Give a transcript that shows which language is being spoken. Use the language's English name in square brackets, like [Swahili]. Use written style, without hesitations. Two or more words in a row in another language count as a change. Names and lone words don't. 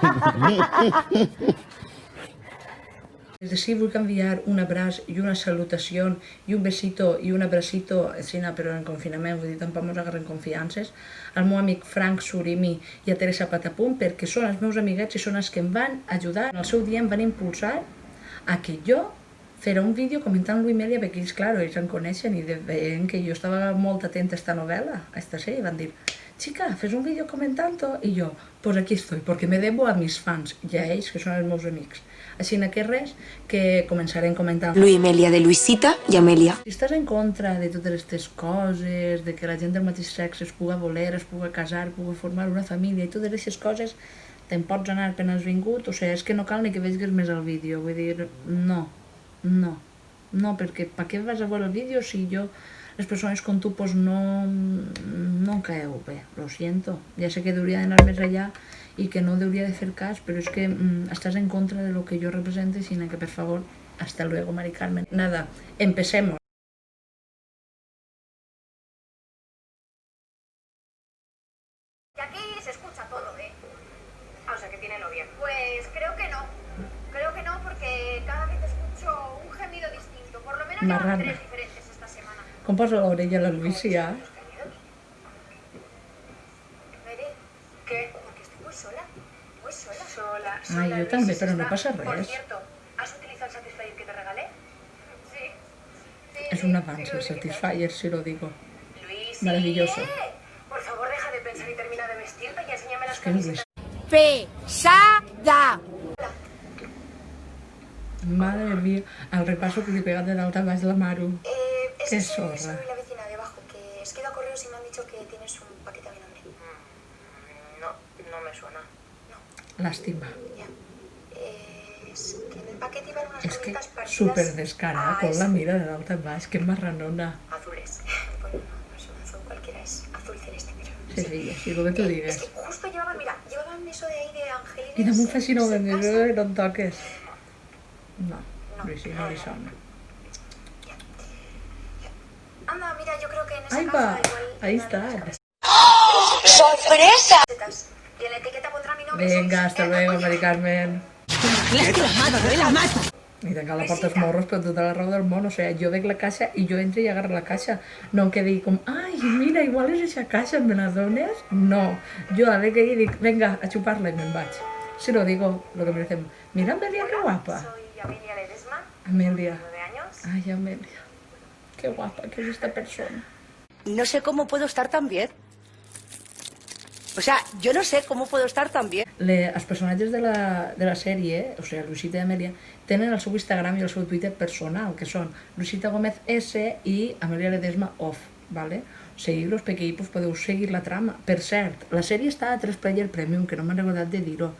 [Catalan] Des d'ací vull enviar un abraç i una salutació i un besito i un abracito, però en confinament, vull dir, tampoc mos agarren confiances, al meu amic Frank Surimi i a Teresa Patapum, perquè són els meus amiguets i són els que em van ajudar. En el seu dia em van impulsar a que jo fera un vídeo comentant Luimelia, perquè ells, clar, ells em coneixen i veient que jo estava molt atenta a esta novel·la, a esta sèrie, van dir, chica, fes un vídeo comentant-ho, i jo, [Spanish] pues aquí estoy, porque me debo a mis fans, [Catalan] i a ells, que són els meus amics. Així que res, que començarem comentant. [Spanish] Luimelia, de Luisita y Amelia. [Catalan] Si estàs en contra de totes aquestes coses, de que la gent del mateix sexe es pugui voler, es pugui casar, pugui formar una família i totes aquestes coses, te'n pots anar per has vingut, o sigui, és que no cal ni que vegis més el vídeo, vull dir, no, perquè per què vas a veure el vídeo si jo, les persones com tu, pues no caeu bé, [Spanish] lo siento, [Catalan] ja sé que hauria d'anar més allà i que no hauria de fer cas, però és que estàs en contra de lo que jo represento, sinó que, per favor, [Spanish] hasta luego, [Catalan] Mari Carmen. [Spanish] Nada, empecemos. Y aquí se escucha todo, ¿eh? O sea, que tiene novia. Pues creo que no, porque cada vez escucho un gemido distinto, por lo menos llevan 3 diferentes esta semana. [Catalan] Com posa l'orella a la Lucia? [Spanish] ¿Qué? Porque estoy muy sola. Sola. [Catalan] Ai, jo també, però no passa [Spanish] Por [Catalan] res. [Spanish] cierto, ¿has utilizado el Satisfyer que te regalé? Sí. És un avance, el Satisfyer, si lo digo. Luis, Maravilloso. Por favor, deja de pensar y termina de vestirte y enséñame las [Catalan] És que és [Spanish] camisetas. Pesada. [Catalan] Madre mía, al repaso que li he pegat de dalt a baix la Maru. [Spanish] Qué zorra. Soy la vecina de abajo, que es que he ido a correos y me han dicho que tienes un paquete a mi nombre. No me suena. No, Lástima. ya. Es que en el paquete iban unas [Catalan] És que [Spanish] camisetas partidas. [Catalan] súper descarada, [Spanish] con la mira [Catalan] de dalt a baix, que marranona. [Spanish] Azules. Bueno, no es un azul cualquiera, es azul celeste, pero... Sí, sí, lo que tu Es [Catalan] digues. [Spanish] que justo llevaban eso de ahí de Angelines. [Catalan] I damunt faci no se de casa. no em toques. No, Luisi, no li sona. [Spanish] Anda, mira, yo creo que en esa Ahí caja va, igual... ahí una de las está. camisetas. ¡Sorpresa! Y en la etiqueta pondrá mi nombre. Venga, hasta luego, Mari Carmen. [Catalan] I tancar la porta als morros per tota la raó del món, o sigui, jo veig la caixa i jo entro i agarro la caixa, no em quedi com, ai, mira, igual és aquesta caixa, me la dones? No, jo a veure que hi dic, venga, a xupar-la i me'n vaig. [Spanish] Si no, digo lo que me dicen, mira Amelia, qué guapa. Soy Amelia Ledesma, Amelia, 9 años. ay, Amelia, qué guapa que es esta persona. No sé cómo puedo estar tan bien. O sea, yo no sé cómo puedo estar tan bien. [Catalan] Els personatges de la sèrie, o sigui, Luisita i Amelia, tenen el seu Instagram i el seu Twitter personal, que són Luisita Gómez S i Amelia Ledesma Off, ¿vale? Seguir-los perquè ahir podeu seguir la trama. Per cert, la sèrie està a 3 Player Premium, que no m'han recordat de dir-ho.